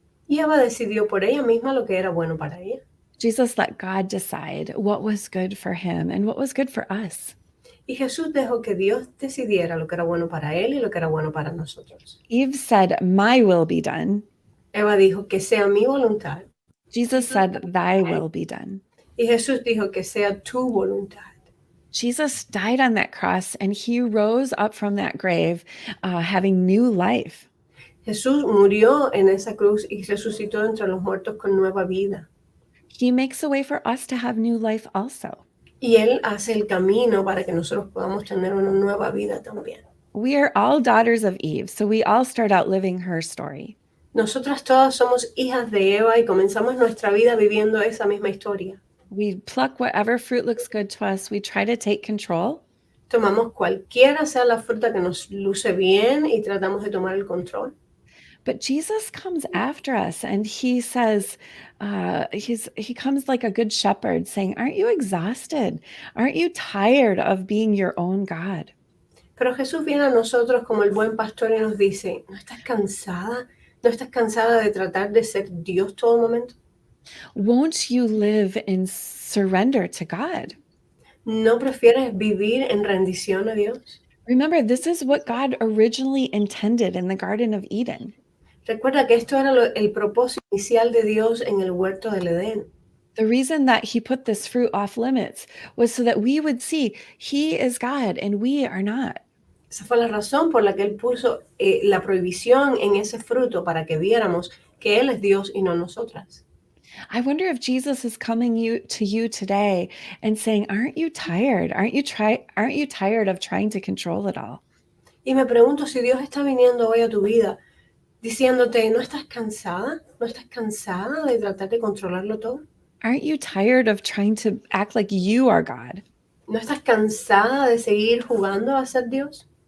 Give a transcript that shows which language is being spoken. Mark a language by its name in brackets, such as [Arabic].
[Spanish] Y Eva decidió por ella misma lo que era bueno para ella. [English] Jesus let God decide what was good for him and what was good for us. [Spanish] Y Jesús dejó que Dios decidiera lo que era bueno para él y lo que era bueno para nosotros. [English] Eve said, my will be done. [Spanish] Eva dijo que sea mi voluntad. [English] Jesus said, thy will be done. [Spanish] Y Jesús dijo que sea tu voluntad. [English] Jesus died on that cross and he rose up from that grave having new life. [Spanish] Jesús murió en esa cruz y resucitó entre los muertos con nueva vida. [English] He makes a way for us to have new life also. [Spanish] Y Él hace el camino para que nosotros podamos tener una nueva vida también. [English] We are all daughters of Eve, so we all start out living her story. [Spanish] Nosotras todas somos hijas de Eva y comenzamos nuestra vida viviendo esa misma historia. [English] We pluck whatever fruit looks good to us. We try to take control. [Spanish] Tomamos cualquiera sea la fruta que nos luce bien y tratamos de tomar el control. [English] But Jesus comes after us and he says, he comes like a good shepherd saying, aren't you exhausted? Aren't you tired of being your own God? [Spanish] Pero Jesús viene a nosotros como el buen pastor y nos dice, ¿no estás cansada? ¿No estás cansada de tratar de ser Dios todo momento? [English] Won't you live in surrender to God? [Spanish] ¿No prefieres vivir en rendición a Dios? [English] Remember, this is what God originally intended in the Garden of Eden. [Spanish] Recuerda que esto era el propósito inicial de Dios en el huerto del Edén. [English] The reason that he put this fruit off limits was so that we would see he is God and we are not. [Spanish] Esa fue la razón por la que Él puso la prohibición en ese fruto para que viéramos que Él es Dios y no nosotras. [English] I wonder if Jesus is coming to you today and saying, aren't you tired? Aren't you tired of trying to control it all? [Spanish] Y me pregunto si Dios está viniendo hoy a tu vida diciéndote, ¿no estás cansada? ¿No estás cansada de tratar de controlarlo todo? [English] Aren't you tired of trying to act like you are God? [Spanish] ¿No estás cansada de seguir jugando a ser Dios?